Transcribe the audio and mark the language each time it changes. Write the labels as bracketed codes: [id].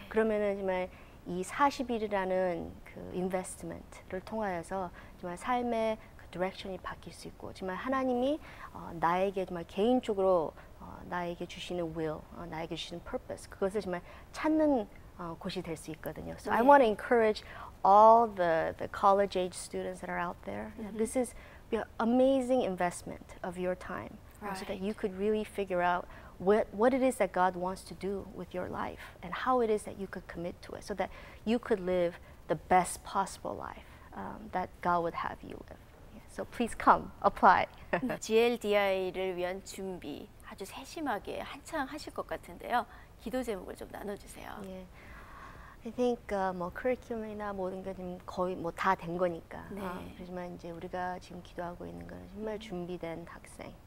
[ko] 그러면은 정말 이 40일이라는 그 인베스트먼트를 통하여서 정말 삶의 그 디렉션이 바뀔 수 있고, 정말 하나님이 나에게 정말 개인적으로 나에게 주시는 will, 나에게 주시는 purpose, 그것을 정말 찾는 곳이 될 수 있거든요. [en] So I [ko] 네. [en] want to encourage all the college age students that are out there. This is an amazing investment of your time, so that you could really figure out what it is that God wants to do with your life and how it is that you could commit to it, so that you could live the best possible life that God would have you live. So please come, apply. [ko] GLDI를 위한 준비 아주 세심하게 한창 하실 것 같은데요. 기도 제목을 좀 나눠주세요. 예. [en] I think [ko] 뭐 커리큘럼이나 모든 게 지금 거의 뭐 다 된 거니까. 네. 그렇지만 이제 우리가 지금 기도하고 있는 건 정말 준비된 학생.